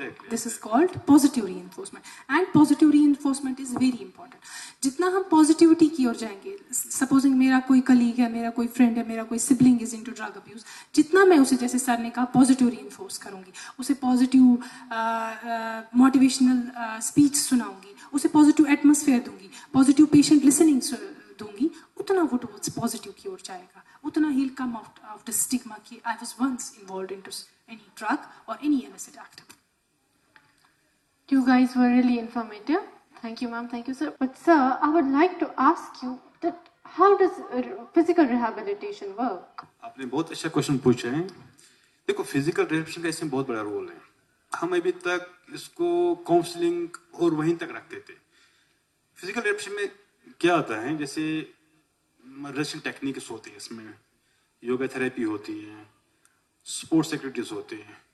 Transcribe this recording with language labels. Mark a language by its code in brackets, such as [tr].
[en] This is called positive reinforcement, and positive reinforcement is very important. [ur] جتنا ہم positivity کی اور جائیں گے, سپوزنگ میرا کوئی کلیگ ہے, میرا کوئی فرینڈ ہے, میرا کوئی sibling is into drug abuse, جتنا میں اسے جیسے سر نے کہا پازیٹیو ری انفورس کروں گی, اسے پازیٹیو موٹیویشنل اسپیچ سناؤں گی, اسے پازیٹیو ایٹماسفیئر دوں گی, پازیٹیو پیشنٹ لسننگ دوں گی, اتنا وہ ٹورڈز پازیٹیو کی اور جائے گا, اتنا heel come out of the stigma کہ I was once involved into any drug or any illicit activity. [en] You guys were really informative. Thank you, ma'am. Thank you, sir. But sir, I would like to ask you that how does physical rehabilitation work? [ur] آپ نے بہت اچھا question پوچھا ہے. دیکھو physical rehabilitation کا اس میں بہت بڑا رول ہے. ہم ابھی تک اس کو کاؤنسلنگ اور وہیں تک رکھتے تھے. فزیکل ریہیبلیٹیشن میں کیا آتا ہے, جیسے ریسٹنگ ٹیکنیکس ہوتی ہیں, اس میں یوگا تھراپی ہوتی ہے, اسپورٹس ایکٹیویٹیز ہوتے ہیں.